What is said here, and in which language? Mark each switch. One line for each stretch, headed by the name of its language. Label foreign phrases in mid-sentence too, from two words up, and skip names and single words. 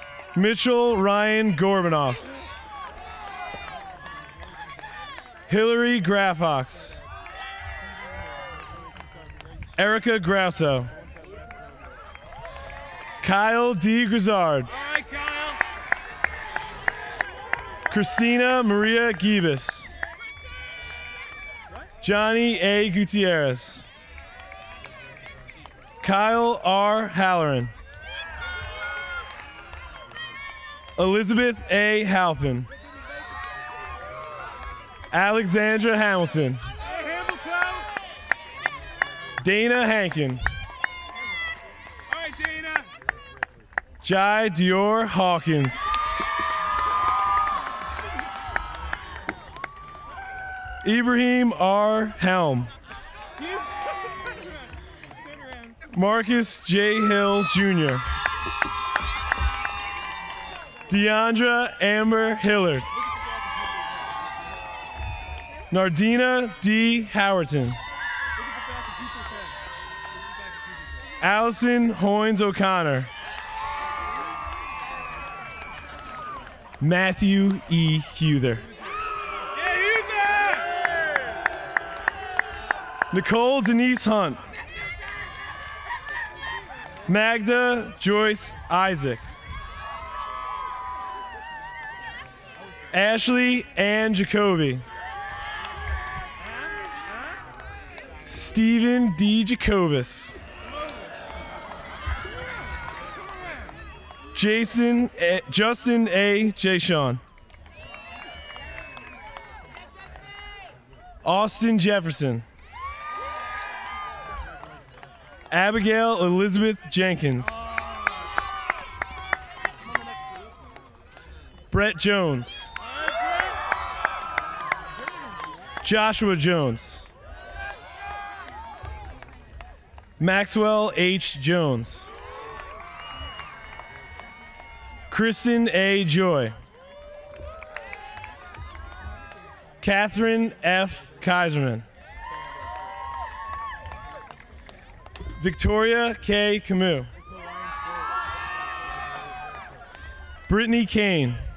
English: Mitchell Ryan Gorbanoff. Hillary Graffox. Erica Grasso. Kyle D. Grizzard. All right, Kyle. Christina Maria Gibas. Johnny A. Gutierrez. Kyle R. Halloran. Elizabeth A. Halpin. Alexandra Hamilton. Hey, Hamilton. Dana Hankin. All right, Dana. Jai Dior Hawkins. Ibrahim R. Helm. Marcus J. Hill Jr. Deandra Amber Hillard. Nardina D. Howerton. Allison Hoynes O'Connor. Matthew E. Huther. Nicole Denise Hunt. Magda Joyce Isaac. Ashley Ann Jacoby. Stephen D. Jacobus. Justin A. Jason. Austin Jefferson. Abigail Elizabeth Jenkins. Brett Jones. Joshua Jones. Maxwell H. Jones. Kristen A. Joy. Catherine F. Kaiserman. Victoria K. Camus. Brittany Kane.